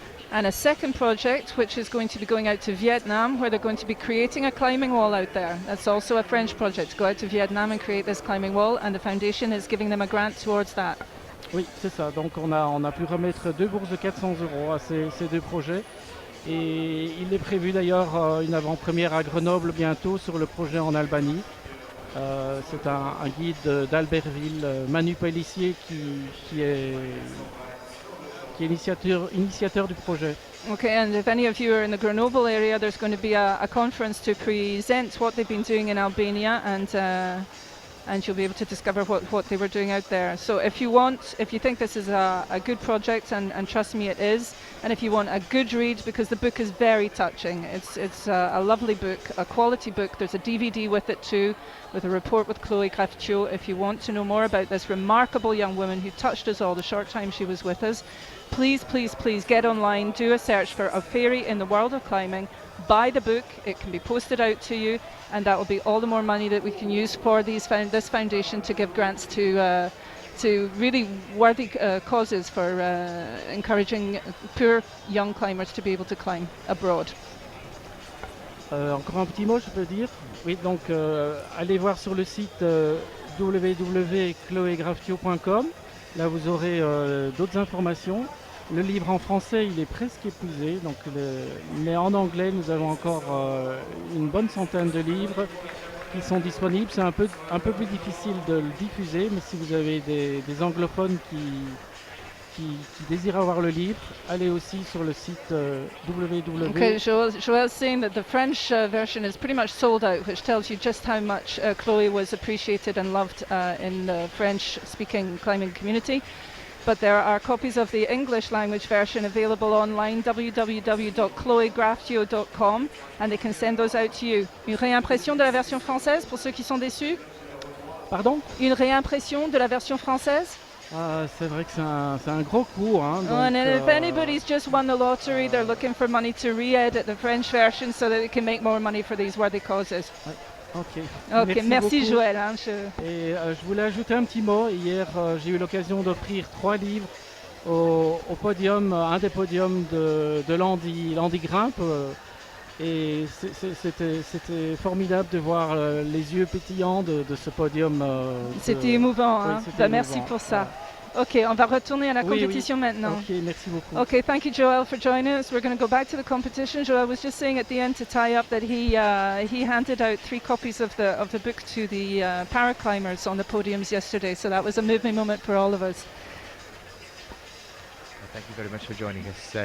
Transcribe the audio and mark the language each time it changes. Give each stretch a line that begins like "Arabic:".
English: And a second project which is going to be going out to Vietnam, where they're going to be creating a climbing wall out there. That's also a French project, go out to Vietnam and create this climbing wall, and the foundation is giving them a grant towards that.
French: Oui, c'est ça. Donc on a pu remettre deux bourses de 400 € à ces deux projets. Et il est prévu d'ailleurs une avant-première à Grenoble bientôt sur le projet en Albanie. C'est un guide d'Albertville, Manu Pellissier, qui est initiateur du projet.
English: Okay, and if any of you are in the Grenoble area, there's going to be a conference to present what they've been doing in Albania, and and you'll be able to discover what they were doing out there. So if you think this is a good project, and trust me it is, and if you want a good read, because the book is very touching, it's a lovely book, a quality book. There's a DVD with it too, with a report with Chloe Graftio. If you want to know more about this remarkable young woman who touched us all the short time she was with us, please, please, please get online, do a search for A Fairy in the World of Climbing, buy the book, it can be posted out to you, and that will be all the more money that we can use for this foundation to give grants to really worthy causes for encouraging poor young climbers to be able to climb abroad.
French: Encore un petit mot, je peux dire. Oui, donc allez voir sur le site www.chloegraftio.com. Là, vous aurez d'autres informations. Le livre en français, il est presque épuisé, donc mais en anglais, nous avons encore une bonne centaine de livres qui sont disponibles. C'est un peu plus difficile de le diffuser, mais si vous avez des anglophones qui désirent avoir le livre, allez aussi sur le site www.
English: Okay, Joel's saying that the French version is pretty much sold out, which tells you just how much Chloe was appreciated and loved in the French-speaking climbing community. But there are copies of the English language version available online, www.chloegraftio.com, and they can send those out to you.
French: Une réimpression de la version française pour ceux qui sont déçus? Pardon? Une réimpression de la version française? C'est vrai que c'est un gros coût. Hein, donc,
English: and if anybody's just won the lottery, they're looking for money to re-edit the French version so that they can make more money for these worthy causes.
French: Ouais. Ok, merci Joël. Hein, Et je voulais ajouter un petit mot. Hier, j'ai eu l'occasion d'offrir 3 livres au podium, un des podiums de Landy Grimpe. Et c'était formidable de voir les yeux pétillants de ce podium. C'était émouvant. Oui, hein. c'était merci émouvant. pour ça. Ok, on va retourner à la compétition maintenant. Ok, merci beaucoup.
English: Okay, thank you, Joel, for joining us. We're going to go back to the competition. Joel was just saying at the end to tie up that he handed out 3 copies of the book to the paraclimbers on the podiums yesterday. So that was a moving moment for all of us. Well, thank you very much for joining us.